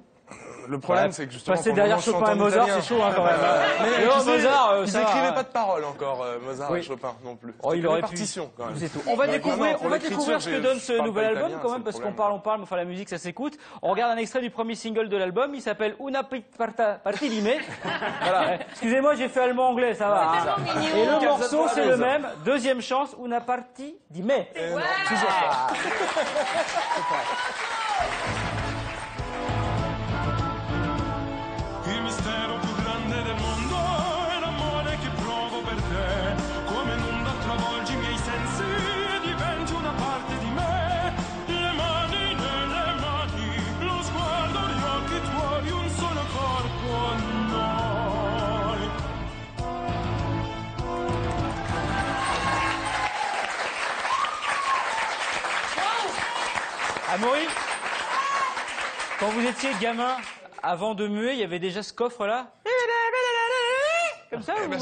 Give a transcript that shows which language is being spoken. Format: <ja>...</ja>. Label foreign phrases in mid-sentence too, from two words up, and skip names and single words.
<fr>Le problème, c'est que justement, passer derrière Chopin et Mozart, c'est chaud, hein, quand même. Mais Mozart, ils n'écrivaient pas de paroles encore, Mozart et Chopin non plus. Oh, il aurait partition, quand même. C'est tout. On va découvrir ce que donne ce nouvel album, quand même, parce qu'on parle, mais enfin, la musique, ça s'écoute. On regarde un extrait du premier single de l'album, il s'appelle Una parte di me. Voilà. Excusez-moi, j'ai fait allemand-anglais, ça va. Et le morceau, c'est le même. Deuxième chance, Una parte di me. Toujours ça.</fr> <it>Il mistero più grande del mondo è l'amore che provo per te. Come un'onda travolgi i miei sensi e diventi una parte di me. Le mani nelle mani, lo sguardo negli occhi tuoi, un solo corpo noi.</it> <fr>Amaury, quand vous étiez gamin, avant de muer, il y avait déjà ce coffre-là? Comme ça ou...</fr>